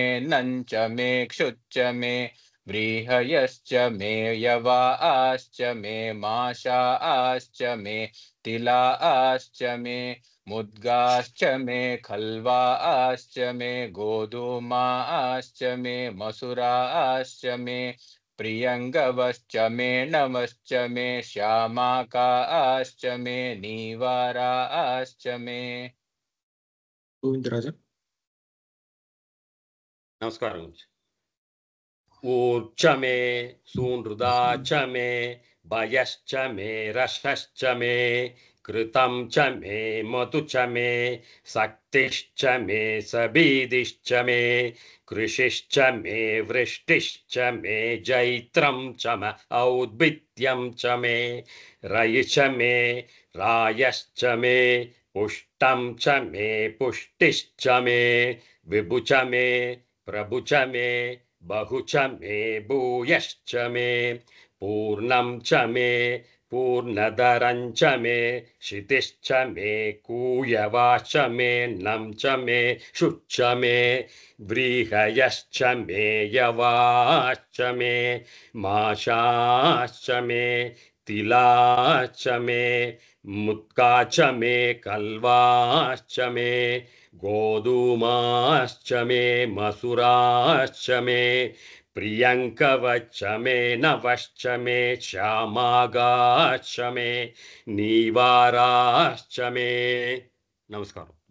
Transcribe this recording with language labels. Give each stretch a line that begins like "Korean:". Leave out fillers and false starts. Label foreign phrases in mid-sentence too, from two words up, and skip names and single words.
Sanskrit: नं च मे क्षुच्च मे व्रीहयश्च मे यवाश्च मे माशाश्च मे तिलाश्च मे मुद्गाश्च मे खल्वाश्च मे गोधूमाश्च मे मसुराश्च मे प्रियङ्गवश्च मे नवश्च मे श्यामाकाश्च मे नीवाराश्च मे గోవిందరాజ నమస్కారం. ఊర్చ మే సూనృదా చ మే భయశ్చ మే రసశ్చ మే కృతం చ మే మధు చ మే శక్తిశ్చ మే సబీదిశ్చ మే కృషిశ్చ మే వృష్టిశ్చ మే జైత్రం చ మ ఔద్భిత్యం చ మే రయి చ మే రాయశ్చ మే పుష్టం చ మే పుష్టిశ్చ మే విభు చ మే ప్రభు చ మే बहु च मे भूयश्च मे पूर्णं च मे पूर्णधरं च मे क्षितिश्च मे कूयवाश्च मे नं च मे शुच्च मे व्रीहयश्च मे यवाश्च मे माशाश्च मे तिलाश्च मे मुत्का च मे कल्वाश्च मे गोधूमाश्च मे मसुराश्च मे प्रियङ्कवच्च मे नवश्च मे श्यामागाश्च मे नीवाराश्च मे नमस्कारं.